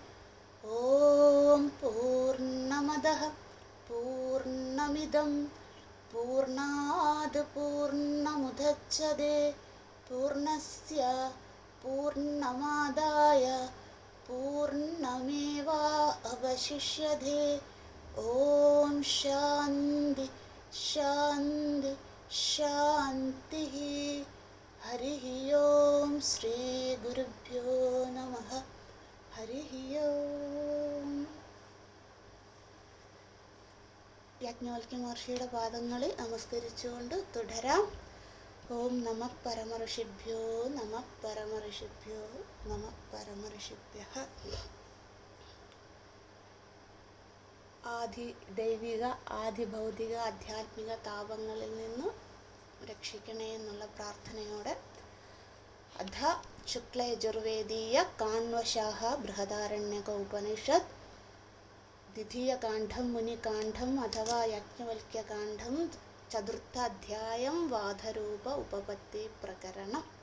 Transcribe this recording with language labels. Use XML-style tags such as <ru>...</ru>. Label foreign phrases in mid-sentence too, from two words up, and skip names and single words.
<sa>ओम पूर्णमदः पूर्णमिदं पूर्णात् पूर्णमुदच्यते पूर्णस्य पूर्णमादाय पूर्णमेवावशिष्यते। ओम शान्ति शान्ति शान्तिः। हरिः ओम श्री गुरुभ्यो नमः। हरिः ओम।</sa> <ml>യാജ്ഞവൽക്യ മഹർഷിയുടെ പാദങ്ങളിൽ നമസ്കരിച്ചുകൊണ്ട് തുടരാം.</ml> <sa>ഓം നമഃ പരമഋഷിഭ്യോ നമഃ പരമഋഷിഭ്യോ നമഃ പരമഋഷിഭ്യഃ.</sa> <ml>ആദി ദൈവിക ആദി ഭൗതിക ആധ്യാത്മിക താപങ്ങളിൽ നിന്ന് രക്ഷിക്കണേ എന്നുള്ള പ്രാർത്ഥനയോടെ</ml> <sa>അധ ശുക്ലയജുർവേദീയ കാണ്വശാഖ ബൃഹദാരണ്യക ഉപനിഷത്ത് ദ്വിതീയകാന്ഡം മുനികാന്ഡം അഥവാ യാജ്ഞവൽക്യകാന്ഡം ചതുർത്ഥാധ്യായം വാധരൂപ ഉപപത്തി പ്രകരണം.</sa>